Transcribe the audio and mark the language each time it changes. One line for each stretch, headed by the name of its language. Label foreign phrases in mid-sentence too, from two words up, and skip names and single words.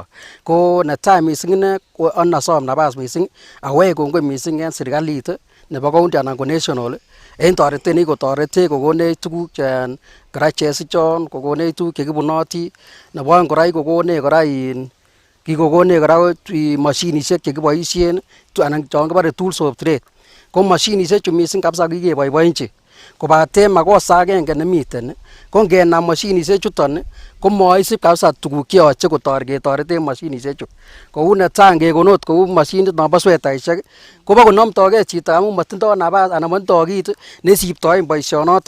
Kalenjin: Ko netai missing ine ko anasom nabas missing awech kongoi missing en serikalit nebo county anan ko national en toretet nekikotoretech kokonech tuguk kora chesichon kokonech tuguk chekibunoti nebo oeng kora kokonech kora kikokonech kora mashinisiek chekiboisien anan chon kibore
English: tools of trade
Kalenjin: ko mashinisiek chu missing kabisa kikeboiboenchi kobaten makosa agenge nemiten ko ngenam mashinisiek chuton ko moisip kabisa tuguk cheyoche ketoreten mashinisiek chu kou netai ngekonot kou mashinit nombo swetaisiek kobo konomtogei chito amun matindoi nabas anan matindoi kit nesiptoen boisionoton.